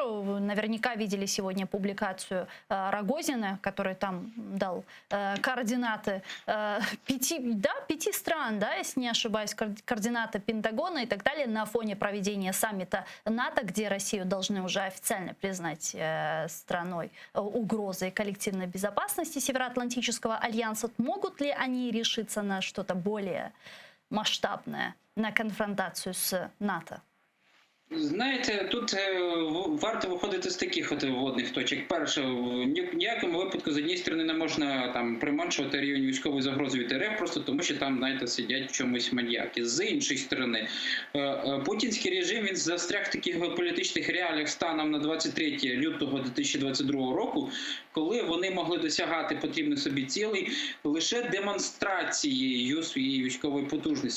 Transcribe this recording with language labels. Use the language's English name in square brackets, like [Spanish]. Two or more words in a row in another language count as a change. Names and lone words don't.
[Russian] Вы наверняка видели сегодня публикацию Рогозина, который там дал координаты 5 стран, да, если не ошибаюсь, координаты Пентагона и так далее на фоне проведения саммита НАТО, где Россию должны уже официально признать страной угрозой коллективной безопасности Североатлантического альянса. Могут ли они решиться на что-то более масштабное, [Ukrainian] на конфронтацію з НАТО? Знаєте, тут варто виходити з таких от вводних точок. Перше, в ніякому випадку з однієї сторони не можна там приманшувати рівень військової загрози від РФ, просто тому що там, знаєте, сидять в чомусь маньяки. З іншої сторони, путінський режим, він застряг в таких геополітичних реаліях станом на 23 лютого 2022 року, коли вони могли досягати потрібних собі цілей лише демонстрацією своєї військової потужності.